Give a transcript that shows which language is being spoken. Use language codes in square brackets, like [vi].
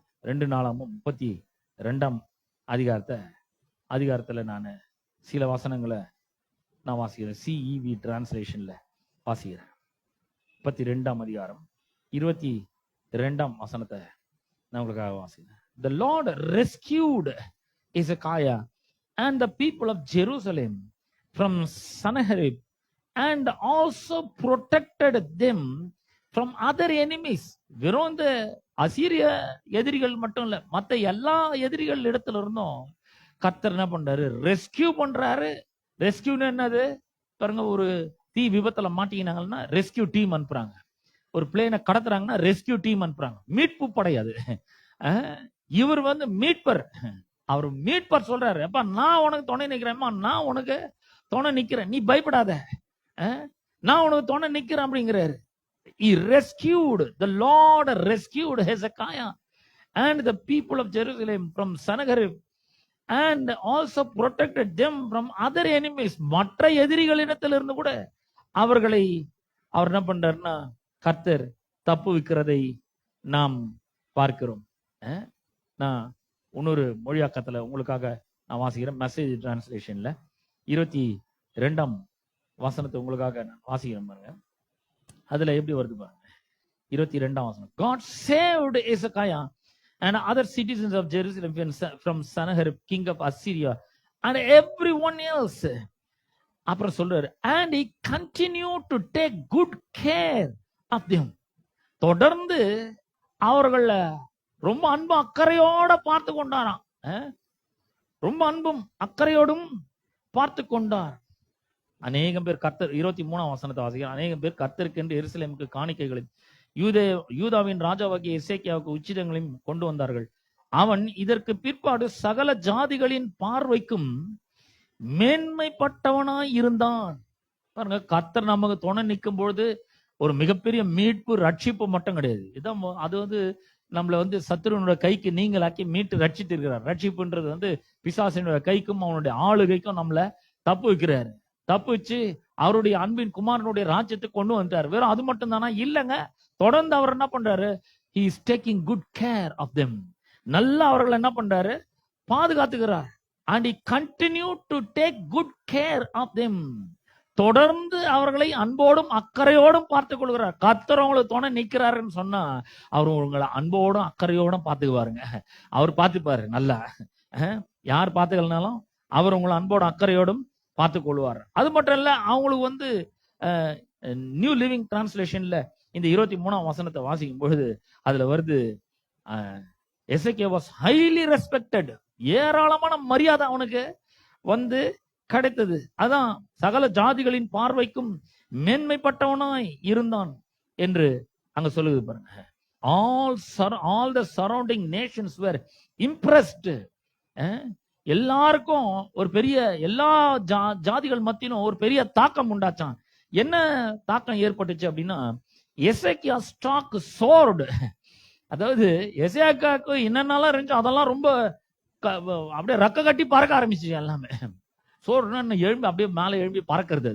[ta] 2 நாளாமும் 32ஆம் அதிகாரத்துல நான் சில வசனங்களை நான் வாசிக்கிறேன். CEV டிரான்ஸ்லேஷன்ல வாசிக்கிறேன். 32ஆம் அதிகாரம் 22ஆம் வசனத்தை நான் உங்களுக்காக வாசிக்கிறேன். [en] The Lord rescued Hezekiah and the people of Jerusalem from Sennacherib and also protected them from other enemies. [ta] வெறும் இந்த அசீரிய எதிரிகள் மட்டும் இல்ல, மத்த எல்லா எதிரிகள் இடத்துல இருந்தும் கர்த்தர் என்ன பண்றாரு, ரெஸ்கியூ பண்றாரு. ரெஸ்கியூன்னு என்னது பாருங்க, ஒரு தீ விபத்துல மாட்டிக்கினாங்கன்னா ரெஸ்கியூ டீம் அனுப்புறாங்க. ஒரு பிளேனை கடத்துறாங்கன்னா ரெஸ்கியூ டீம் அனுப்புறாங்க. மீட்பு படையாது. இவர் மீட்பர். அவர் மீட்பர் சொல்றாரு, அப்பா நான் உனக்கு துணை நிக்கிறேன்மா, நான் உனக்கு துணை நிக்கிறேன், நீ பயப்படாத, நான் உனக்கு துணை நிக்கிறேன் அப்படிங்கிறாரு. [en] He rescued, the Lord rescued Hezekiah and the people of Jerusalem from Sennacherib and also protected them from other enemies. [ta] மற்ற எதிரிகளிடத்திலிருந்து கூட அவர்களை அவர் என்ன பண்றாருன்னா கர்த்தர் தப்பு வைக்கிறதை நாம் பார்க்கிறோம். நான் இன்னொரு மொழியாக்கத்துல உங்களுக்காக நான் வாசிக்கிறேன். மெசேஜ் டிரான்ஸ்லேஷன்ல 22ஆம் வசனத்தை உங்களுக்காக நான் வாசிக்கிறேன் பாருங்க. அதுல எப்படி வருது பாருங்க. 22ஆம் வசனம். [en] God saved Hezekiah and other citizens of Jerusalem from Sennacherib king of Assyria and everyone else. [ta] அப்புறம் சொல்றாரு, [en] and he continued to take good care of them. [ta] தொடர்ந்து அவர்கள ரொம்ப அன்பு அக்கறையோட பார்த்து கொண்டாராம். ரொம்ப அன்பும் அக்கறையோடும் பார்த்து கொண்டார். அநேகம் பேர் கர்த்தர் 23ஆம் வசனத்தை வாசிக்கிறார். அநேகம் பேர் கர்த்தருக்கு என்று எருசலேமுக்கு காணிக்கைகளையும் யூதாவின் ராஜாவாகிய எசேக்கியாவுக்கு உச்சிதங்களையும் கொண்டு வந்தார்கள். அவன் இதற்கு பிற்பாடு சகல ஜாதிகளின் பார்வைக்கும் மேன்மைப்பட்டவனாய் இருந்தான். பாருங்க, கர்த்தர் நமக்கு துணை நிற்கும் பொழுது ஒரு மிகப்பெரிய மீட்பு ரட்சிப்பு மட்டும் கிடையாது. இதான் அது நம்மள சத்துருவனுடைய கைக்கு நீங்களாக்கி மீட்டு ரட்சித்திருக்கிறார். ரட்சிப்புன்றது பிசாசினுடைய கைக்கும் அவனுடைய ஆளுகைக்கும் நம்மள தப்பு வைக்கிறாரு. தப்பு வச்சு அவருடைய அன்பின் குமாரனுடைய ராஜ்யத்துக்கு கொண்டு வந்துட்டார். வெறும் அது மட்டும் தானா? இல்லங்க, தொடர்ந்து அவர் என்ன பண்றாரு, [en] he is taking good care of them. [ta] நல்லா அவர்கள் என்ன பண்றாரு, பாதுகாத்துக்கிறார். [en] and he continued to take good care of them. [ta] தொடர்ந்து அவர்களை அன்போடும் அக்கறையோடும் பார்த்துக் கொள்கிறார். கர்த்தர் உங்களுக்கு துணை நிக்கிறாருன்னு சொன்னா அவர் உங்களை அன்போடும் அக்கறையோடும் பார்த்துக்குவாருங்க. அவர் பார்த்துப்பாரு நல்லா. யார் பார்த்துக்கலனாலும் அவர் உங்களை அன்போடும் அக்கறையோடும் பார்த்துக் கொள்வார். அது மட்டும் இல்ல, அவங்களுக்கு நியூ லிவிங் டிரான்ஸ்லேஷன்ல இந்த 23ஆம் வசனத்தை வாசிக்கும் பொழுது அதுல வருது, எசேக்கியா [en] Was highly respected. [ta] ஏராளமான மரியாதை அவனுக்கு கிடைத்தது. அதான் சகல ஜாதிகளின் பார்வைக்கும் மேன்மைப்பட்டவனாய் இருந்தான் என்று அங்க சொல்லுது பாருங்க. [en] all the surrounding nations were impressed. [ta] எல்லாருக்கும் ஒரு பெரிய, எல்லா ஜாதிகள் மத்தியிலும் ஒரு பெரிய தாக்கம் உண்டாச்சான். என்ன தாக்கம் ஏற்பட்டுச்சு அப்படின்னா, எசேக்கியா [en] Stock soared. [ta] அதாவது எசேக்கியாவுக்கு என்னென்னலாம் இருந்துச்சு அதெல்லாம் ரொம்ப அப்படியே ரெக்க கட்டி பறக்க ஆரம்பிச்சு எல்லாமே. சோறுனா எழும்பி அப்படியே மேல எழும்பி பறக்கிறது.